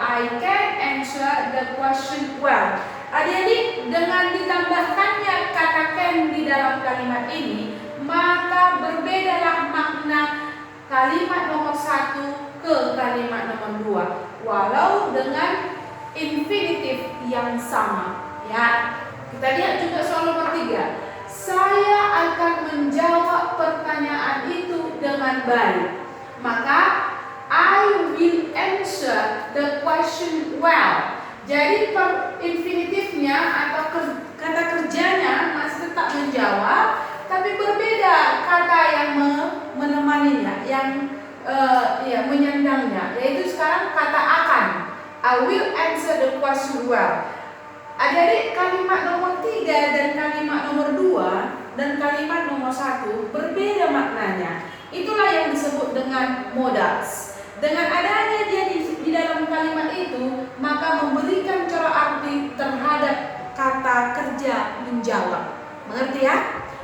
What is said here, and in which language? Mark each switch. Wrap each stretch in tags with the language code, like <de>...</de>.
<en>I can answer the question well.</en> <id>Adik-adik, dengan ditambahkannya kata can di dalam kalimat ini, maka berbedalah makna kalimat nomor 1 ke kalimat nomor 2, walau dengan infinitif yang sama. Ya, kita lihat juga soal nomor 3. Saya akan menjawab pertanyaan itu dengan baik.</id> <en>Maka I will answer the question well.</en> <id>Jadi infinitifnya atau kata kerjanya masih tetap menjawab, tapi berbeda kata yang menemaninya, yang menyandangnya, yaitu sekarang kata akan.</id> <en>I will answer the question well.</en> <id>Adik-adik, kalimat nomor 3 dan kalimat nomor 2 dan kalimat nomor 1 berbeda maknanya. Itulah yang disebut dengan modals. Dengan adanya dia di dalam kalimat itu, maka memberikan corak arti terhadap kata kerja menjawab. Mengerti ya?</id>